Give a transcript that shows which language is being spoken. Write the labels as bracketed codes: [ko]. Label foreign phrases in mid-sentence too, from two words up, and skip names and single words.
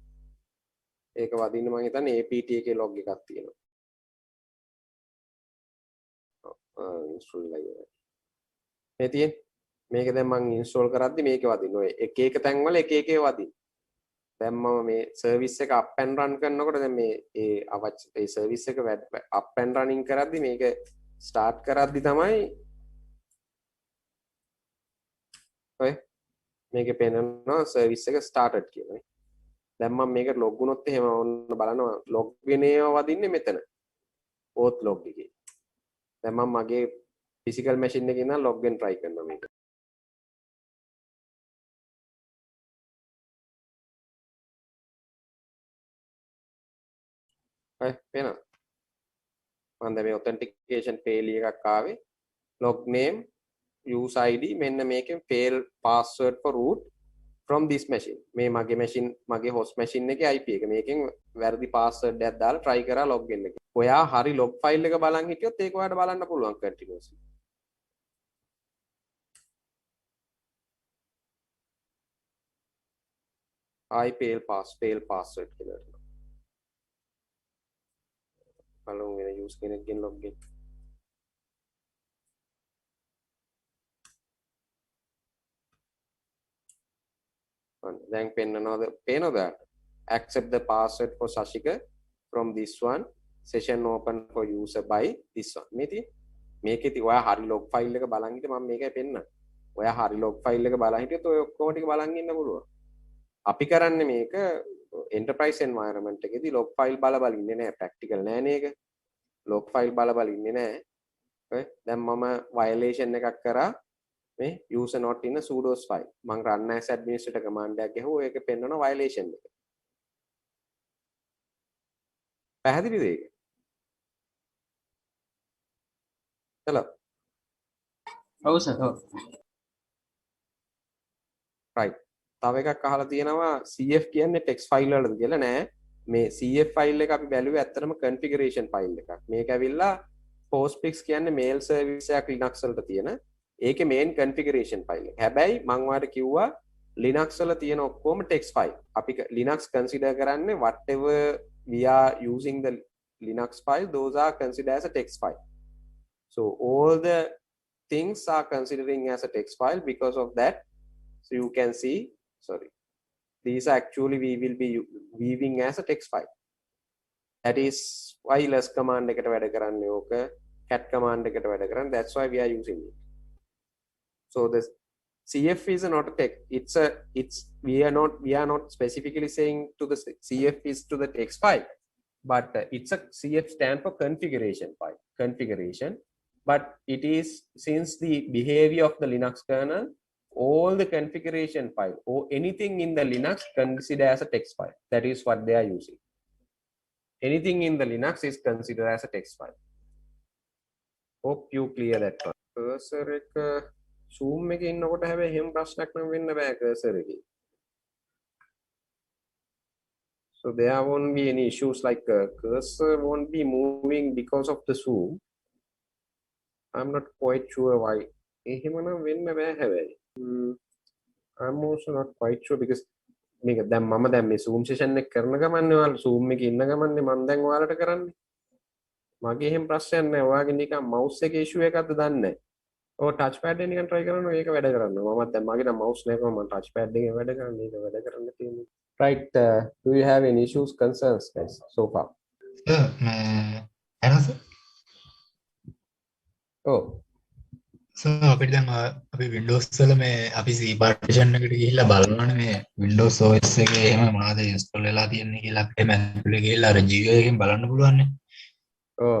[si] ඒක වදින්න මම හිතන්නේ apt එකේ log එකක් තියෙනවා. ඉන්ස්ටෝල් කරලා මේ තියෙන්නේ මේක දැන් මම ඉන්ස්ටෝල් කරද්දි මේකේ වදින්න ඔය එක තැන්වල එක වදින්න. දැන් මම මේ සර්විස් එක [en] up and run [si] කරනකොට දැන් මේ ඒ සර්විස් එක [en] up and running [si] කරද්දි මේක start කරද්දි තමයි ඔය මේකේ පේනවා සර්විස් එක started කියලා. දැන් මම මේකට log වුණොත් එහෙම ඔන්න බලනවා log වෙන ඒවා වදින්නේ මෙතන. [en] auth log [si] එකේ. දැන් මම මගේ [en] physical machine [si] එකේ ඉඳන් log වෙන්න try කරනවා මේක. පේනවා මම දැන් මේ [en] authentication failure [si] එකක් ආවේ [en] log name user id [si] මෙන්න මේකෙන් [en] fail password for root from this machine [si] මේ මගේ machine මගේ [en] host machine [si] එකේ IP එක මේකෙන් වැරදි password එකක් දාලා try කරා log වෙන්න කියලා. ඔයා හරි [en] log file [si] එක බලන් හිටියොත් ඒක ඔයාලට බලන්න පුළුවන් continuously. [en] fail password [si] කියලා. බලමු වෙන use කෙනෙක්ගෙන් [en] log in. [si] දැන් පේනවද [en] accept the password for Sashika from this one session open for user by this one [si] මේකෙති ඔයා හරි [en] log file [si] එක බලන් හිටිය මම මේකයි පෙන්නන්නේ. ඔයා හරි [en] log file [si] එක බලන් හිටියොත් ඔය ඔක්කොම ටික බලන් ඉන්න පුළුවන්. අපි කරන්නේ මේක [en] enterprise environment [si] එකේදී [en] log file [si] බල ඉන්නේ නැහැ practical නෑනේ ඒක. [en] log file [si] බල ඉන්නේ නැහැ. ඔය දැන් මම violation එකක් කරා මේ [en] user not in a sudos file. [si] මම [en] run as administrator command [si] එකක් ගහුවා ඒකේ පෙන්නන violation එක. පැහැදිලිද ඒක? hello. ඔව් සර් ඔව්. right. තව එකක් අහලා තියෙනවා CF කියන්නේ [en] text file [si] වලද කියලා නෑ. මේ [en] CF file [si] එක අපි බැලුවේ ඇත්තටම [en] configuration file [si] එකක්. මේක ඇවිල්ලා postfix කියන්නේ [en] mail service [si] එකක් Linux වලට තියෙන. ඒකේ [en] main configuration file [si] එක. හැබැයි මම ඔයාලට කිව්වා Linux වල තියෙන ඔක්කොම [en] text file. අපි Linux consider කරන්නේ whatever we are using the Linux file those are considered as a text file. So all the things are considering as a text file because of that. So you can see these are actually we will be weaving as a text file. That is why ls command [si] එකට වැඩ කරන්නේ ඕක [en] cat command [si] එකට වැඩ කරන්නේ [en] that's why we are using it. So the CF is not a text we are not specifically saying to the CF is to the text file but it's a CF stand for configuration file but it is since the behavior of the Linux kernel all the configuration file or anything in the Linux considered as a text file. That is what they are using. Anything in the Linux is considered as a text file. Hope you clear that one. [si] Cursor එක zoom එකේ ඉන්නකොට හැබැයි එහෙම ප්‍රශ්නයක් නම් වෙන්න බෑ cursor එකේ. [en] So there won't be any issues like cursor won't be moving because of the zoom. I'm not quite sure why. [si] එහෙමනම් වෙන්න බෑ හැබැයි. [en] I'm also not quite sure because [si] මේක දැන් මම දැන් මේ [en] zoom session [si] එක කරන ගමන්නේ ඔයාලා zoom එකේ ඉන්න ගමන්නේ මම දැන් ඔයාලට කරන්නේ මගේ එහෙම ප්‍රශ්නයක් නැහැ ඔයාගේ නිකන් mouse එකේ issue එකක්ද දන්නේ නැහැ ඔය [en] touch pad [si] එක නිකන් try කරනවා ඒක වැඩ කරනවා මමත් දැන් මගේ නම් mouse නෑ කොහොමද මම [en] touch pad [si] එකේ වැඩ කරන්නේ ඒක වැඩ කරන්න තියෙන්නේ [en] right do you have any issues concerns guys so far [si] සර් මේ එනස ඔව් අපිට දැන් අපි Windows වල මේ අපි C partition එකට ගිහිල්ලා බලනවනේ මේ Windows OS එකේ එහෙම මොනවද install වෙලා තියෙන්නේ කියලා අපිට මැනුවල් ගිහිල්ලා අර GUI එකෙන් බලන්න පුළුවන් නේ. ඔව්